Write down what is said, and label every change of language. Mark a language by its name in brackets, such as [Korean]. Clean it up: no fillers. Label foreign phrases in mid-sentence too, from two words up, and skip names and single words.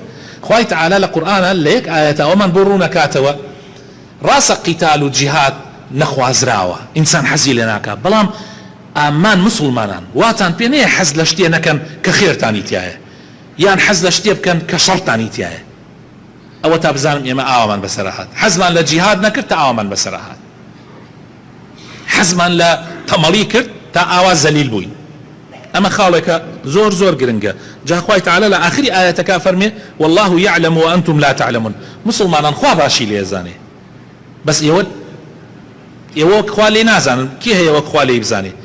[Central Kurdish] خوای تەعالا لە قورئانە لە یەک ئاەتە ئەومان بۆ ڕوونەکاتەوە ڕاستە قیتال و جیهاد نەخوازراوە، ئینسان حەزی لێ ناکات، بەڵام ئامان مسلمانان واتان پێ نەیە حەز لە شتێ نەکەن کە خێرتانی تایە، یان حەز لە شتێ بکەن کە شەڕتانی تایە. ئەوە تا بزانم ئێمە ئاوامان بەسەرهات، حەزمان لە جیهاد نەکرد تا ئاوامان بەسەرهات، حەزمان لە تەمەڵی کرد تا ئاوا زەلیل بووین. ئەمە خاڵێکە زۆر زۆر گرنگە. جا خوای تەعالا لە ئاخری ئاەتەکە فەرمێ [Arabic] والله يعلم وأنتم لا تعلمون. [Central Kurdish] مسلمانان خوا باشی لێزانێ، بەس ئێوە خوا لێ نازانن. کێ هەیە وەک خوا لێی بزانێ؟